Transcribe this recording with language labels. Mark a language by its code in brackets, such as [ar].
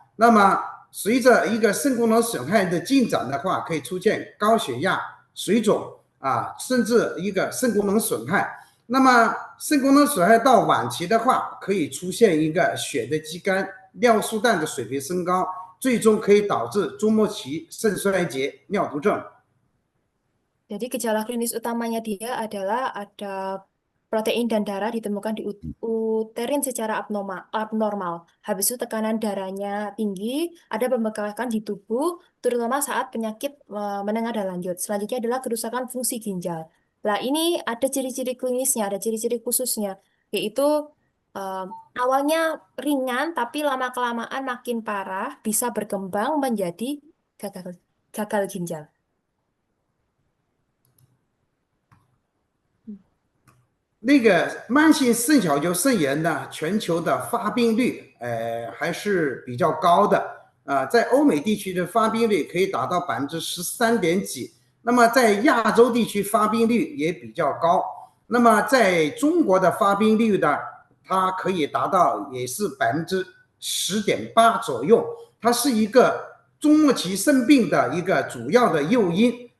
[zh] 那么随着一个肾功能损害的进展的话，可以出现高血压、水肿甚至一个肾功能损害。那么肾功能损害到晚期的话，可以出现一个血的肌酐、尿素氮的水平升高，最终可以导致终末期肾衰竭、尿毒症。 [id] Jadi gejala klinis utamanya dia adalah ada protein dan darah ditemukan di uterin secara abnormal. Habis itu tekanan darahnya tinggi, ada pembekakan di tubuh, terutama saat penyakit menengah dan lanjut. Selanjutnya adalah kerusakan fungsi ginjal. Nah, ini ada ciri-ciri klinisnya, ada ciri-ciri khususnya, yaitu awalnya ringan, tapi lama-kelamaan makin parah, bisa berkembang menjadi gagal ginjal. [zh] 那个慢性肾小球肾炎呢，全球的发病率还是比较高的在欧美地区的发病率可以达到13点几，那么在亚洲地区发病率也比较高，那么在中国的发病率呢，它可以达到也是10.8%左右，它是一个终末期肾病的一个主要的诱因。